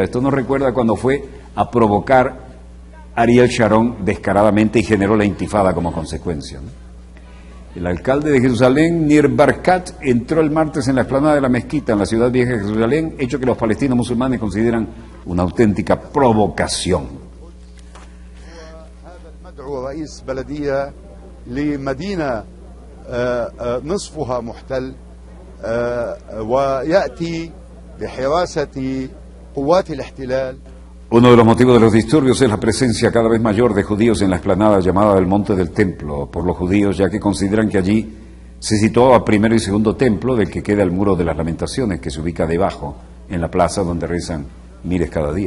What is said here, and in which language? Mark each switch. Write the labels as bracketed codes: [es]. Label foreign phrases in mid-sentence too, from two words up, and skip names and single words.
[es] Esto nos recuerda cuando fue a provocar Ariel Sharon descaradamente y generó la intifada como consecuencia, ¿no? El alcalde de Jerusalén, Nir Barkat, entró el martes en la explanada de la mezquita en la ciudad vieja de Jerusalén, hecho que los palestinos musulmanes consideran una auténtica provocación. [ar] رئيس بلدية لمدينة نصفها محتل ويأتي بحراسة قوات الاحتلال. [es] Uno de los motivos de los disturbios es la presencia cada vez mayor de judíos en la explanada llamada del Monte del Templo por los judíos, ya que consideran que allí se situaba primero y segundo templo del que queda el Muro de las Lamentaciones, que se ubica debajo, en la plaza donde rezan miles cada día.